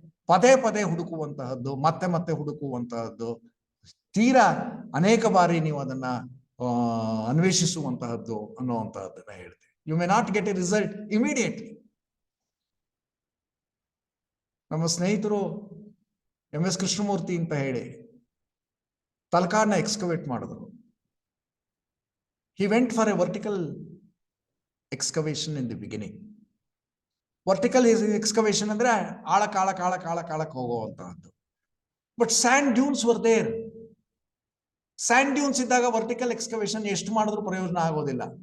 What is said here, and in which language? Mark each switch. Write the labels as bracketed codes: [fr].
[kn] ಪದೇ ಪದೇ ಹುಡುಕುವಂತಹದ್ದು, ಮತ್ತೆ ಮತ್ತೆ ಹುಡುಕುವಂತಹದ್ದು, ತೀರಾ ಅನೇಕ ಬಾರಿ ನೀವು ಅದನ್ನ ಅನ್ವೇಷಿಸುವಂತಹದ್ದು ಅನ್ನುವಂತಹದ್ದನ್ನ ಹೇಳುತ್ತೆ. [en] You may not get a result immediately. [kn] ನಮ್ಮ ಸ್ನೇಹಿತರು MS ಕೃಷ್ಣಮೂರ್ತಿ ಅಂತ ಹೇಳಿ ತಲಕಾಡ್ನ ಎಕ್ಸ್ಕವೇಟ್ ಮಾಡಿದ್ರು. [en] He went for a vertical excavation in the beginning. [kn] Vertical excavation ಅಂದ್ರೆ ಆಳಕ್ಕೆ ಹೋಗುವಂತಹದ್ದು. [en] But sand dunes were there. [kn] And dunes ಇದ್ದಾಗ ವರ್ಟಿಕಲ್ ಎಕ್ಸ್ಕವೇಷನ್ ಎಷ್ಟು ಮಾಡಿದ್ರು ಪ್ರಯೋಜನ ಆಗೋದಿಲ್ಲ.